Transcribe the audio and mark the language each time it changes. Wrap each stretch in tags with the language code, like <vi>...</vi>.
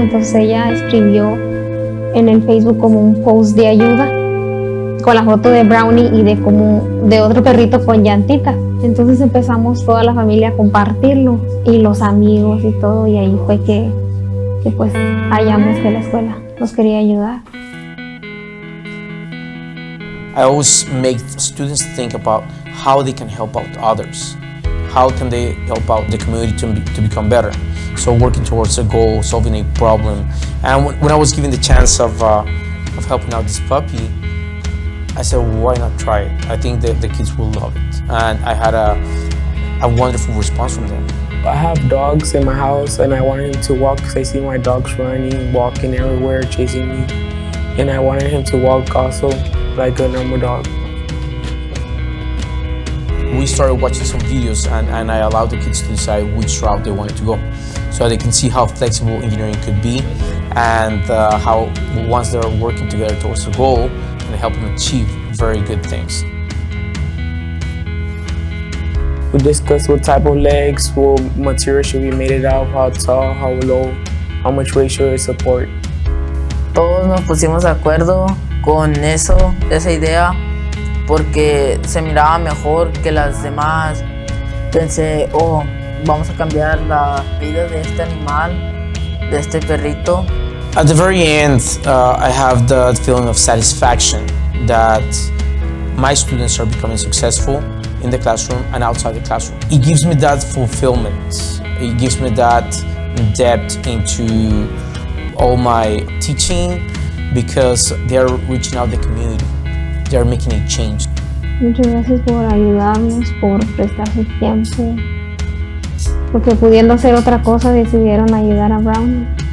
<es>Entonces ella escribió en el Facebook como un post de ayuda con la foto de Brownie y de otro perrito con llantitas. Entonces empezamos toda la familia a compartirlo y los amigos y todo, y ahí fue que pues hallamos que la escuela nos quería ayudar.</es> <en>I always make students think about how they can help out others. How can they help out the community to become better? So working towards a goal, solving a problem. And when I was given the chance of helping out this puppy, I said, why not try it? I think that the kids will love it. And I had a wonderful response from them. I have dogs in my house and I wanted him to walk because I see my dogs running, walking everywhere, chasing me. And I wanted him to walk also like a normal dog. We started watching some videos and I allowed the kids to decide which route they wanted to go. So they can see how flexible engineering could be and how once they're working together towards a goal, can help them achieve very good things. We discussed what type of legs, what material should be made it out of, how tall, how low, how much weight should it support.</en> <es>Todos nos pusimos de acuerdo con esa idea, porque se miraba mejor que las demás. Pensé, vamos a cambiar la vida de este animal, de este perrito.</es> <en>At the very end, I have the feeling of satisfaction that my students are becoming successful in the classroom and outside the classroom. It gives me that fulfillment. It gives me that depth into all my teaching because they're reaching out the community. They're making a change.</en> <es>Muchas gracias por ayudarnos, por prestar su tiempo, porque pudiendo hacer otra cosa decidieron ayudar a Brownie.</es>